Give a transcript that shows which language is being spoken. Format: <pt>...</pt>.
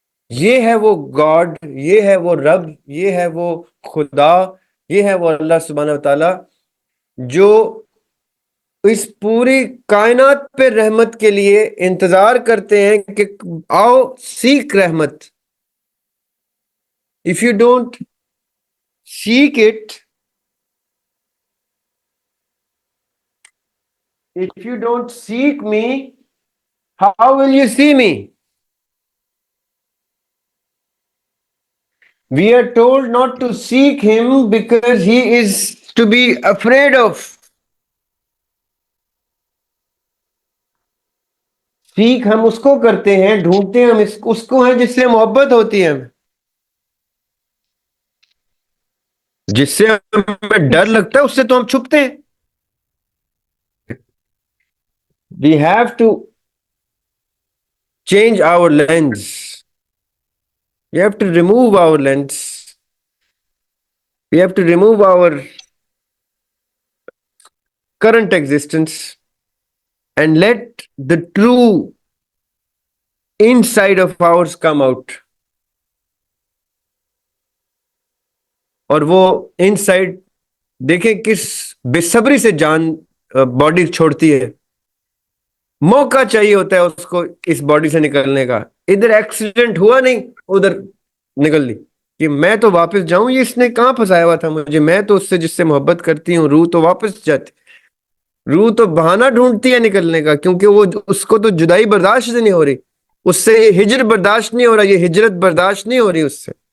<ur>یہ ہے وہ گاڈ، یہ ہے وہ رب، یہ ہے وہ خدا، یہ ہے وہ اللہ سبحانہ وتعالی جو اس پوری کائنات پہ رحمت کے لیے انتظار کرتے ہیں کہ آؤ سیکھ رحمت۔</ur> <en>If you don't seek it, if you don't seek me, how will you see me? We are told not to seek him because he is to be afraid of.</en> <ur>سیکھ ہم اس کو کرتے ہیں، ڈھونڈتے ہیں ہم اس کو ہیں جس سے محبت ہوتی ہے ہمیں، جس سے ہمیں ڈر لگتا ہے اس سے تو ہم چھپتے ہیں۔</ur> <en>We have to change our lens. We have to remove our lens. We have to remove our current existence and let the true inside of ours come out.</en> <ur>اور وہ انسائڈ دیکھیں کس بے صبری سے جان باڈی چھوڑتی ہے، موقع چاہیے ہوتا ہے اس کو اس باڈی سے نکلنے کا. ادھر ایکسیڈنٹ ہوا نہیں, ادھر نکل لی کہ میں تو واپس جاؤں, یہ اس نے کہاں پھنسایا ہوا تھا مجھے, میں تو اس سے جس سے محبت کرتی ہوں روح تو واپس جاتی, روح تو بہانہ ڈھونڈتی ہے نکلنے کا, کیونکہ وہ اس کو تو جدائی برداشت نہیں ہو رہی, اس سے یہ ہجر برداشت نہیں ہو رہا, یہ ہجرت برداشت نہیں ہو رہی اس سے.</ur>